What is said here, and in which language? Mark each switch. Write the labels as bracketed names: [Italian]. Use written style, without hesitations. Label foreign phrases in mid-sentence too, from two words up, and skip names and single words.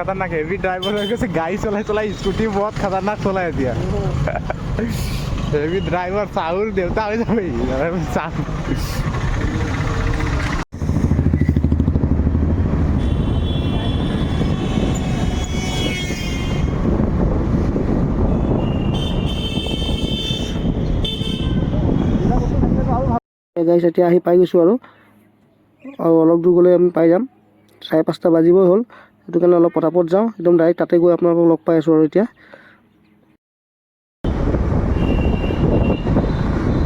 [Hindi] खतरनाक [English] heavy driver [Hindi] हो गए गाड़ी चला स्कूटी बहुत खतरनाक चला दिया [English] heavy driver [Hindi] साहुल देवता हो जाए [Assamese] গাইছ এতিয়া আহি পাই গৈছোঁ আৰু অলপ দূৰ গ'লে আমি পাই যাম 5:30 বাজিবই হ'ল সেইটো কাৰণে অলপ পটাপট যাওঁ একদম ডাইৰেক্ট তাতে গৈ আপোনালোকক লগ পাই আছোঁ আৰু এতিয়া